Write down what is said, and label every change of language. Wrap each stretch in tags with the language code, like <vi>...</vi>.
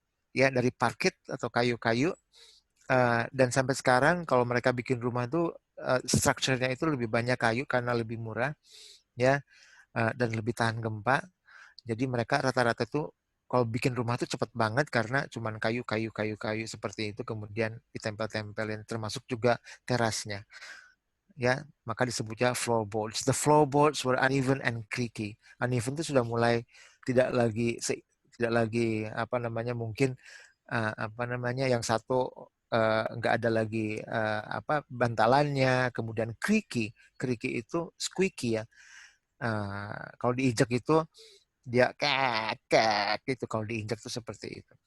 <id>Ya, dari parket atau kayu-kayu, dan sampai sekarang kalau mereka bikin rumah itu strukturnya itu lebih banyak kayu karena lebih murah ya, dan lebih tahan gempa. Jadi mereka rata-rata itu kalau bikin rumah itu cepat banget karena cuman kayu seperti itu, kemudian ditempel-tempelin, termasuk juga terasnya ya, maka disebutnya floorboards.</id> <en>The floorboards were uneven and creaky.</en> <id>Uneven itu sudah mulai tidak lagi mungkin yang satu nggak ada lagi bantalannya, kemudian creaky itu squeaky ya, kalau diinjak itu dia kek gitu, kalau diinjak itu seperti itu.</id>